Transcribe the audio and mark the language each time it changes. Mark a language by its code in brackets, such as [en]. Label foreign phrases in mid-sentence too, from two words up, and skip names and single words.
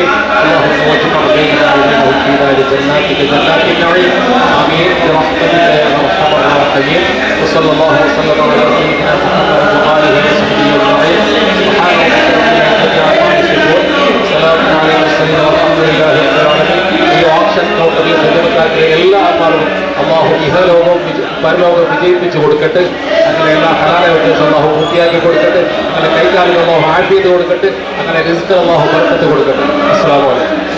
[ar] اللهم واجمع بيننا وبينهم في دار جناتك جنات النعيم. آمين برحمتك يا أرحم الراحمين. وصلى الله وسلم على سيدنا محمد وآله وصحبه أجمعين. سبحان ربك رب العزة عما يصفون سلام على المرسلين والحمد لله رب العالمين. [ml] ഈ ഓപ്ഷൻ കൗണ്ടറിൽ സജീവത്താക്കിയ എല്ലാ ആത്മാവും അള്ളാഹു ഇഹലോകവും പരലോകം വിജയിപ്പിച്ചു കൊടുക്കട്ടെ. അങ്ങനെ എല്ലാ ഹലാലെ ഉദ്ദേശം അള്ളാഹു പൂർത്തിയാക്കി കൊടുക്കട്ടെ. അങ്ങനെ കൈകാലികൾ അള്ളാഹു ആഫിയത്ത് കൊടുക്കട്ടെ. അങ്ങനെ റിസ്ക് അള്ളാഹു ബർക്കത്ത് കൊടുക്കട്ടെ. [ar] السلام عليكم.